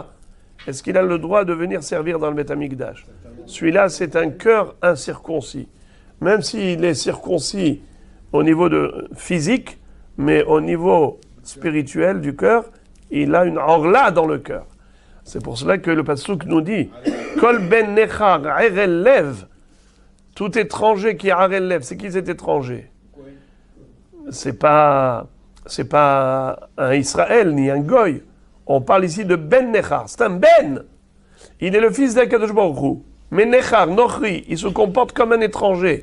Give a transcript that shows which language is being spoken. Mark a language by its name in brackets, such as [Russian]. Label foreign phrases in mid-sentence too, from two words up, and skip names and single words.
[French] Est-ce qu'il a le droit de venir servir dans le [Hebrew] בית המקדש? [French] Celui-là, c'est un cœur incirconcis. Même s'il est circoncis au niveau physique, mais au niveau spirituel du cœur, il a une orla dans le cœur. C'est pour cela que le pasuk nous dit [Hebrew] כל בן נכר ערל לב. [French] Tout étranger qui est [Hebrew] ערל לב. [French] C'est qui cet étranger? C'est pas un Israël ni un goy. On parle ici de [Hebrew] בן נכר. [French] C'est un ben. Il est le fils d' [Hebrew] הקדוש ברוך הוא. [French] Mais [Hebrew] נכר נוכרי, [French] il se comporte comme un étranger.